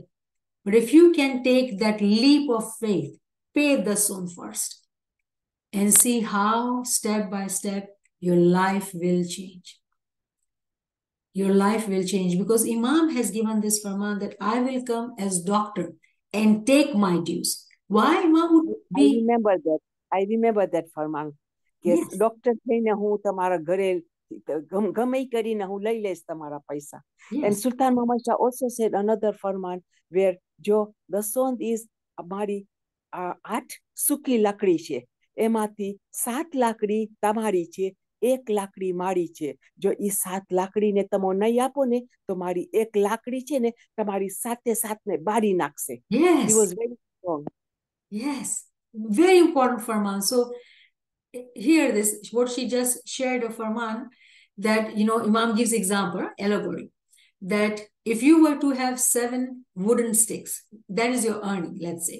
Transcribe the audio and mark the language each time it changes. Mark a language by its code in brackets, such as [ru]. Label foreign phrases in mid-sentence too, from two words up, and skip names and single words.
[en] But if you can take that leap of faith, pay the son first and see how step by step your life will change. Your life will change because Imam has given this farman that I will come as doctor and take my dues. Why Imam would be? I remember that farman. Yes. [gu] Doctor થઈને હું તમારા ઘરે ગમે કરીને હું લઈ લઈશ તમારા પૈસા. [en] And Sultan Muhammad Shah also said another farman where [gu] જો દસોંદ is અમારી 8 સૂકી લાકડી છે, એમાંથી 7 લાકડી તમારી છે, 1 લાકડી મારી છે. જો ઈ 7 લાકડીને તમે નહીં આપો ને તો મારી 1 લાકડી છે ને તમારી સાતે સાતને બારી નાખશે. [en] He was very strong. Yes, very important farman. So hear this, what she just shared of farman, that, Imam gives example, allegory, that if you were to have 7 wooden sticks, that is your earning, let's say.